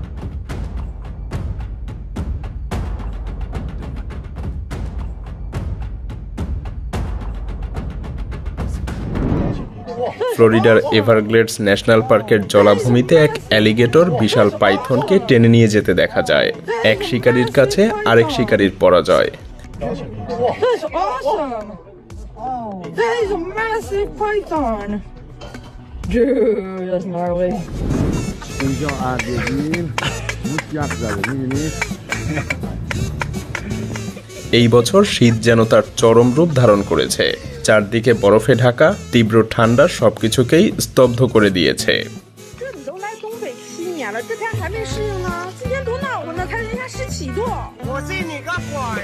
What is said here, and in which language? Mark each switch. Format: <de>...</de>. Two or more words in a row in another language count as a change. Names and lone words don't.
<bn>ফ্লোরিডার এভারগ্লেডস ন্যাশনাল পার্কের জলাভূমিতে এক অ্যালিগেটর বিশাল পাইথনকে টেনে নিয়ে যেতে দেখা যায়। এক শিকারীর কাছে আরেক শিকারীর পরাজয়।</bn> <en>That's awesome! That is a massive python! Dude, that's gnarly.</en> <bn>এই বছর শীত যেন তার চরম রূপ ধারণ করেছে। চারদিকে বরফে ঢাকা তীব্র ঠান্ডা সবকিছুকেই স্তব্ধ করে দিয়েছে।</bn> <zh>这你都来东北7年了，这天还没适应呢？今天多暖和呢，看人家17度。我信你个鬼！</zh>